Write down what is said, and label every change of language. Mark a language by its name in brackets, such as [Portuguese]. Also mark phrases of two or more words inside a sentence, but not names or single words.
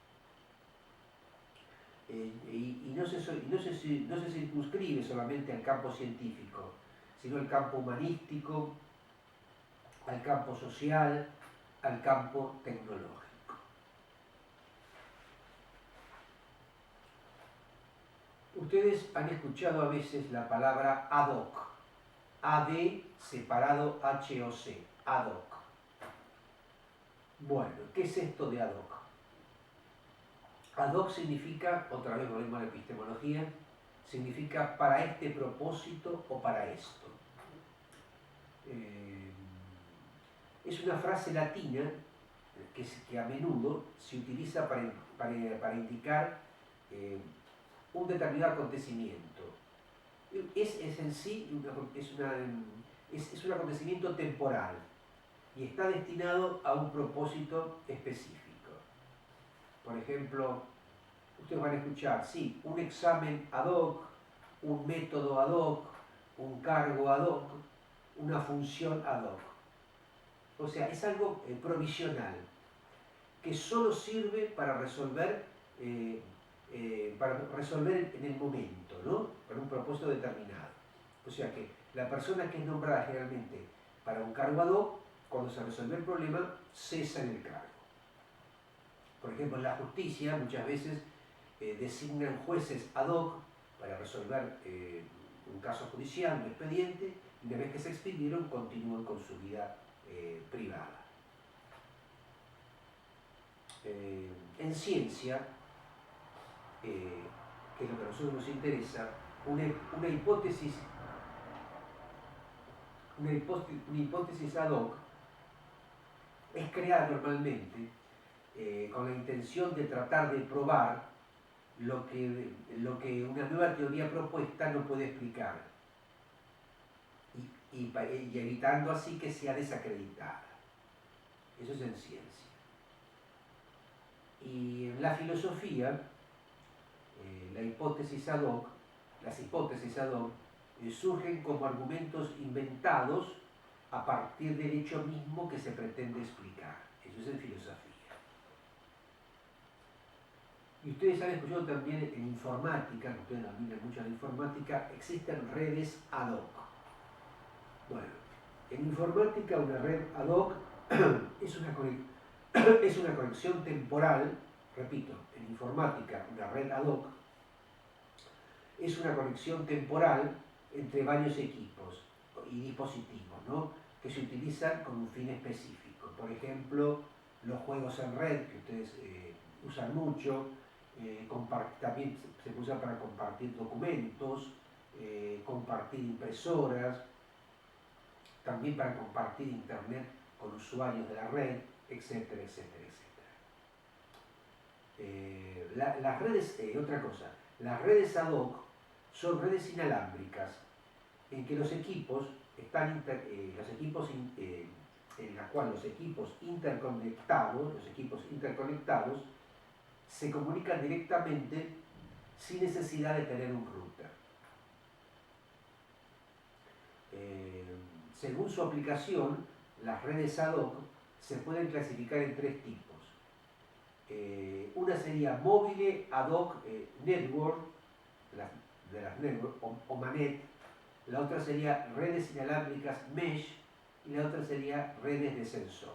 [Spanish] Y no se circunscribe solamente al campo científico, sino al campo humanístico, al campo social, al campo tecnológico. Ustedes han escuchado a veces la palabra [Latin] ad hoc, [Spanish] AD separado HOC, [Latin] ad hoc. [Spanish] Bueno, ¿qué es esto de [Latin] ad hoc? Ad hoc [Spanish] significa, otra vez volvemos a la epistemología, significa para este propósito o para esto. Es una frase latina que a menudo se utiliza para indicar un determinado acontecimiento. Es en sí es un acontecimiento temporal y está destinado a un propósito específico. Por ejemplo, ustedes van a escuchar, sí, un examen [Latin] ad hoc, [Spanish] un método [Latin] ad hoc, [Spanish] un cargo [Latin] ad hoc, [Spanish] una función [Latin] ad hoc. [Spanish] O sea, es algo provisional, que solo sirve para resolver en el momento, ¿no? Para un propósito determinado. O sea que la persona que es nombrada generalmente para un cargo [Latin] ad hoc, [Spanish] cuando se resuelve el problema, cesa en el cargo. Por ejemplo, en la justicia muchas veces designan jueces [Latin] ad hoc [Spanish] para resolver un caso judicial, un expediente, y una vez que se expidieron continúan con su vida privada. En ciencia, que es lo que a nosotros nos interesa, una hipótesis [Latin] ad hoc [Spanish] es creada normalmente con la intención de tratar de probar lo que una nueva teoría propuesta no puede explicar y evitando así que sea desacreditada. Eso es en ciencia. Y en la filosofía, las hipótesis [Latin] ad hoc [Spanish] surgen como argumentos inventados a partir del hecho mismo que se pretende explicar. Eso es en filosofía. Y ustedes han escuchado también en informática, que ustedes dominan mucho la informática, existen redes [Latin] ad hoc. [Spanish] Bueno, en informática una red [Latin] ad hoc [Spanish] es una conexión temporal, repito, en informática una red [Latin] ad hoc [Spanish] es una conexión temporal entre varios equipos y dispositivos, ¿no? Que se utilizan con un fin específico. Por ejemplo, los juegos en red, que ustedes usan mucho, también se usa para compartir documentos, compartir impresoras, también para compartir internet con usuarios de la red, etcétera, etcétera, etcétera. Las redes, otra cosa, las redes [Latin] ad hoc [Spanish] son redes inalámbricas en que los equipos están en la cual los equipos interconectados se comunican directamente sin necesidad de tener un router. Según su aplicación, las redes [Latin] ad hoc [Spanish] se pueden clasificar en tres tipos. Una sería [English] Mobile Ad Hoc Network, [Spanish] de las network, o MANET. La otra sería redes inalámbricas Mesh y la otra sería redes de sensores.